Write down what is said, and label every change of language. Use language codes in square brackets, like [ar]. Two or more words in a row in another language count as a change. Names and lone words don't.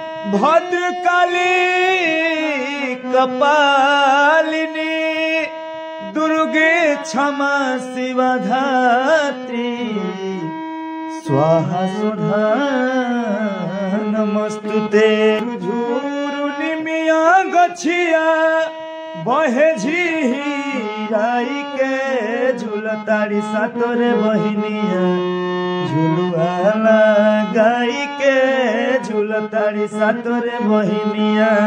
[sa] भद्रकाली कपालिनी दुर्गे क्षमा शिवा धात्री स्वाहा सुधा नमस्तुते। [bho] झुरु निमिया गछिया बहे झिराई के झुलताड़ी सातोरे बहिनिया झुलुआ लगाई के झुलताड़ी सातोरे बहिनिया।